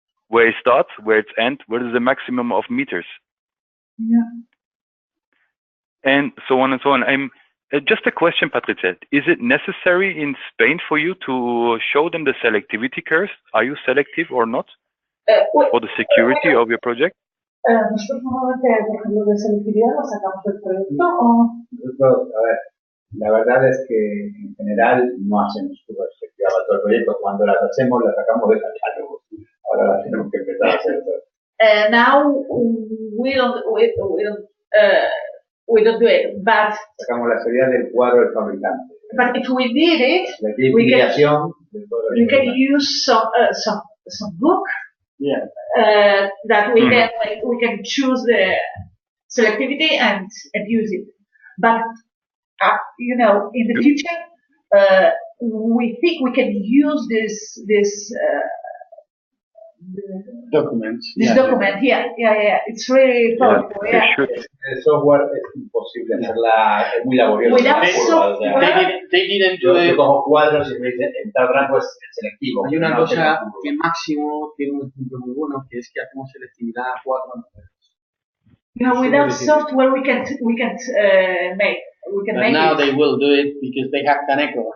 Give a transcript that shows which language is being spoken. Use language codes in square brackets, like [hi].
[en] Where it starts, where it ends, where is the maximum of meters? Yeah. And so on and so on. Just a question, Patricia. Is it necessary in Spain for you to show them the selectivity curves? Are you selective or not? For the security of your project? [es] Nosotros normalmente, por ejemplo, de selectividad lo sacamos del proyecto o... Nosotros, a ver, la verdad es que en general no hacemos curva de selectividad para todo el proyecto. Cuando las hacemos, las sacamos del catálogo. Ahora las tenemos que empezar a hacer todo. [en] Now we don't do it, but [es] sacamos la seguridad del cuadro del fabricante. [en] But if we did it, [es] La clasificación de todo [en] you can use some book. Yeah. That we can choose the selectivity and use it. But you know, in the future, we think we can use this document. Yeah. It's really powerful. Yeah. [es] El software es imposible hacerla, es muy laborioso. [en] Without software, they didn't do it. [es] Yo cojo cuadros y me dicen, en tal rango es selectivo. Hay una cosa que Máximo tiene un ejemplo muy bueno, que es que hacemos selectividad a 4 números. [en] You know, without software, we can make. But now they will do it because they have Caneco.